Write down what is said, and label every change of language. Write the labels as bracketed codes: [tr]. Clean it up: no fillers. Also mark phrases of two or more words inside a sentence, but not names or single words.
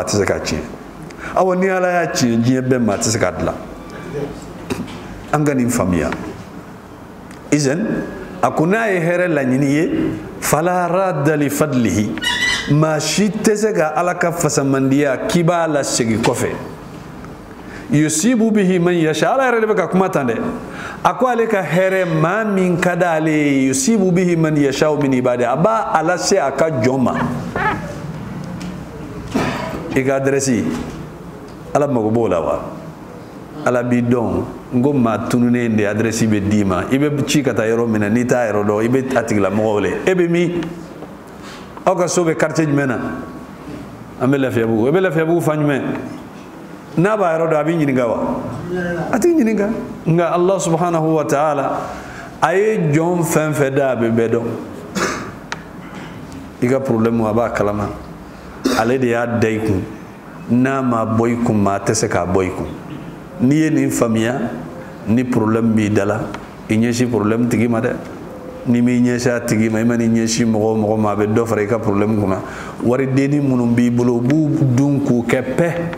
[bm] tɛ se k'a tiɲɛ awa ni Ala y'a tiɲɛ diɲɛ bɛɛ maa tɛ se k'a dilan an ka nin faamuya izan a ko n'a ye hɛrɛ laɲini ye [ar] فلا راد لفضله [bm] maa si tɛ se ka Ala ka fasamandiya k'i b'a lasegin kɔfɛ [ar] يصيب به من يشاء [bm] Ala yɛrɛ de bɛ ka kuma tan dɛ a ko ale ka hɛrɛ maa min ka d'ale ye [ar] يصيب به من يشاء من عباده [bm] a b'a a lase a ka jɔn ma i ka adresse Ala mago b'o la wa Ala b'i dɔn n ko maa tununen de adresse bɛ d'i ma i bɛ ci ka taa yɔrɔ min na n'i t'a yɔrɔ dɔn i bɛ a tigilamɔgɔ wele e bɛ min aw ka so bɛ quartier jumɛn na an bɛ Lafiyabugu e bɛ Lafiyabugu fan jumɛn n'a b'a yɔrɔ dɔn a b'i ɲininka wa a t'i ɲininka nka [ar] الله سبحانه وتعالى [bm] a ye jɔn fɛn fɛn da a bɛ bɛɛ dɔn i ka problème a b'a kalama ale de y'a da i kun n'a ma bɔ i kun maa tɛ se k'a bɔ i kun n'i ye nin faamuya ni problème b'i da la i ɲɛsin problème tigi ma dɛ ni m'i ɲɛsin a tigi ma i ma n'i ɲɛsin mɔgɔ o mɔgɔ ma a bɛ dɔ fara i ka problème kunna waridenni minnu b'i bolo u b'u dun k'u kɛ pɛ